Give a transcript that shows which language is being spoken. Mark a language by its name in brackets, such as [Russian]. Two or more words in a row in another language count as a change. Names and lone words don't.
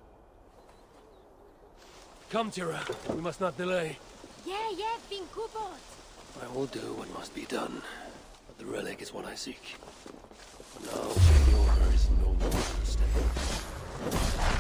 [English] Come, Tira. We must not delay. [Welsh] Ie, fi'n gwybod. [English] I will do what must be done, but the relic is what I seek. For now, Eivor is no more than a step.